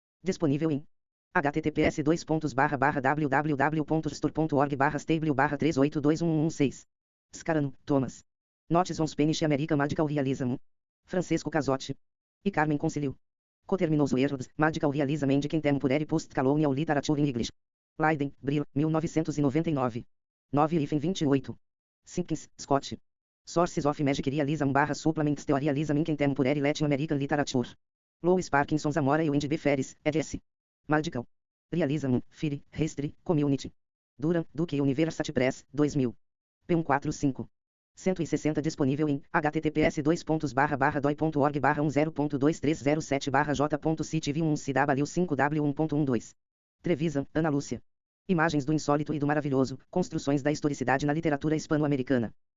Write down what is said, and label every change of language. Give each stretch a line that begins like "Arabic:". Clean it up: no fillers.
Portuguese: Disponível em https://www.store.org/stable/3821116.
English: Scarano, Thomas. Notes on Spanish American Magical Realism. Francesco Casotti. E Carmen Concilio. Coterminous Words, Magical Realism and Contemporary Post-Colonial Literature in English. Leiden, Brill, 1999. 9-28. Simpkins, Scott. Sources of Magic Realism/Supplements Theory Realism in Contemporary Latin American Literature. Louis Parkinson Zamora e Wendy B. Ferris, eds. Magical Realism, Fire, History, Community. Durham, Duke University Press, 2000. P145.
Portuguese: 160 disponível em https://doi.org/1.2307/j.citv1cw5w1.12. Trevisan, Ana Lúcia. Imagens do insólito e do maravilhoso, construções da historicidade na literatura hispano-americana.